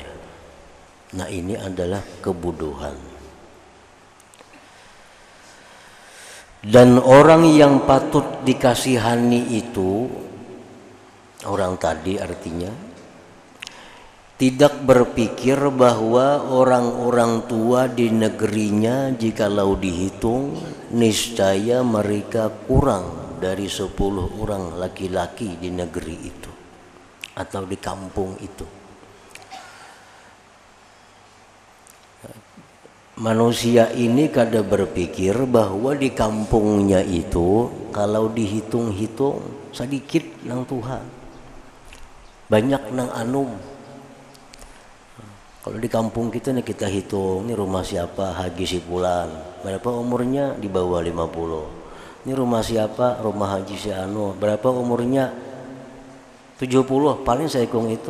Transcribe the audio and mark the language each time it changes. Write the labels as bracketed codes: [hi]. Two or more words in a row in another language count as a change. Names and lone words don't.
[id] Nah, ini adalah kebodohan. Dan orang yang patut dikasihani itu, orang tadi artinya, tidak berpikir bahwa orang-orang tua di negerinya jikalau dihitung niscaya mereka kurang dari 10 orang laki-laki di negeri itu atau di kampung itu. [bjn] Manusia ini kada berpikir bahwa di kampungnya itu kalau dihitung-hitung sedikit nang Tuhan, banyak nang anum. [id] Kalau di kampung kita nih kita hitung, ini rumah siapa, Haji Sipulan, berapa umurnya, di bawah 50. Ini rumah siapa, rumah Haji si anu, berapa umurnya, 70, paling saya hitung itu.